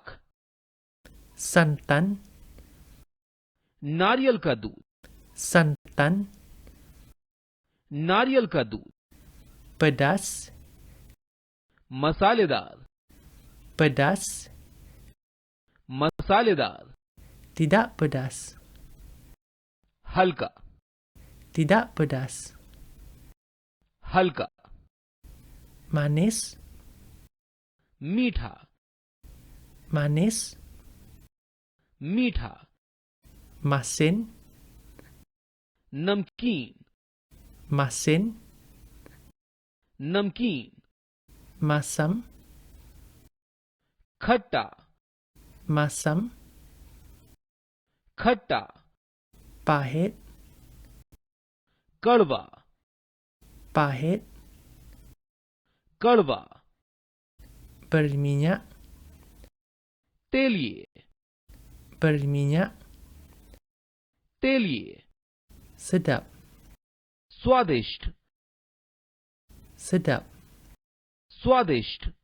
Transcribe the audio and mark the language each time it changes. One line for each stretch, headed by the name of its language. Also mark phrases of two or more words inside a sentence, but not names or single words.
Malay: santan,
Hindi: नारियल का दूध,
Malay: santan,
Hindi: नारियल का दूध,
Malay: pedas,
Hindi: मसालेदार,
Malay: pedas,
Hindi: मसालेदार,
Malay: tidak pedas,
Hindi: हल्का,
Malay: tidak pedas,
Hindi: हल्का,
Malay: manis,
Hindi: मीठा,
Malay: manis,
Hindi: मीठा,
Malay: masin,
Hindi: नमकीन,
Malay: masin,
Hindi: नमकीन,
Malay: masam,
Hindi: खट्टा,
Malay: masam,
Hindi: खट्टा,
Malay: pahit,
Hindi: कड़वा,
Malay: pahit,
Hindi: कड़वा,
Malay: berminyak,
Hindi: तेलिए,
Malay: berminyak,
Hindi: तेलिए,
Malay: sedap,
Hindi: स्वादिष्ट,
Malay: sedap,
Hindi: स्वादिष्ट,